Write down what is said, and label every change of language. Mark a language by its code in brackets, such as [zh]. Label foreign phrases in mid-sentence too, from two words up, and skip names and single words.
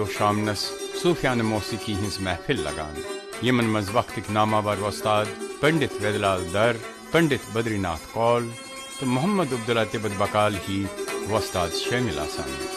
[ks] شامنس صوفیانہ موسیقی ہز محفل لگان یمن مز وقتک ناماور وستاد پنڈت ویدلال در پنڈت بدری ناتھ کول تو محمد عبداللہ تبت بکال ہی وستاد شامل آسان